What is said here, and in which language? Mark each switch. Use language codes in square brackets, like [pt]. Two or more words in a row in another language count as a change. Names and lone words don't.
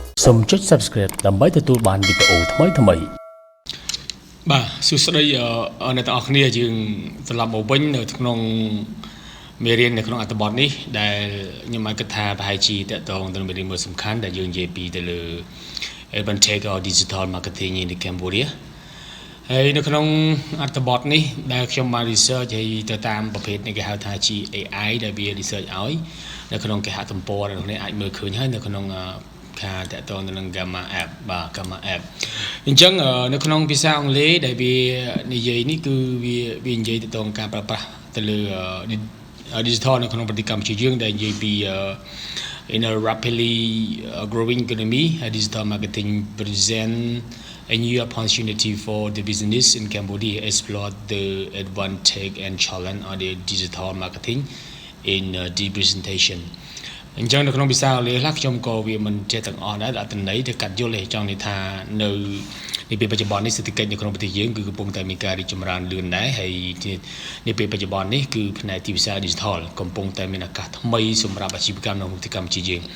[km] សូមចុច Subscribe ដើម្បីទទួលបានវីដេអូថ្មីៗ បាទសួស្តីអ្នកទាំងអស់គ្នាយើងត្រឡប់មកវិញនៅក្នុងមេរៀននៅក្នុងអត្ថបទនេះដែលខ្ញុំបានគិតថាប្រហែលជាតកតងទៅនឹងមេរៀនមួយសំខាន់ដែលយើងនិយាយពីទៅលើ [en] advantage of digital marketing in Cambodia [km] ហើយនៅក្នុងអត្ថបទនេះដែលខ្ញុំបាន research ហើយទៅតាមប្រភេទនេះគេហៅថា AI ដែលវា research ឲ្យនៅក្នុងគេហទំព័រដែលអ្នកអាចមើលឃើញហើយនៅ ក្នុងខាតកតងទៅនឹង Gamma app បាទ Gamma app អញ្ចឹងនៅក្នុងភាសាអង់គ្លេសដែលវានិយាយនេះគឺវានិយាយទៅនឹងការប្រើប្រាស់ទៅលើ digital នៅក្នុងប្រទេសកម្ពុជាយើងដែលនិយាយពី [en] in a rapidly growing economy digital marketing present a new opportunity for the business in Cambodia explore the advantage and challenge of the digital marketing in the presentation [km] អញ្ចឹងនៅក្នុងភាសាអង់គ្លេសខ្លះខ្ញុំក៏វាមិនចេះទាំងអស់ដែរអត្ថន័យទៅកាត់យល់ទេចង់និយាយថានៅពេលបច្ចុប្បន្ននេះសេដ្ឋកិច្ចនៅក្នុងប្រ ទេសយើងគឺកំពុងតែមានការរីកចម្រើនលឿនដែរហើយនៅពេលបច្ចុប្បន្ននេះគឺផ្នែកទីផ្សារ digital កំពុងតែមានឱកាសថ្មីសម្រាប់អាជីវកម្មនៅប្រទេសកម្ពុជាយើង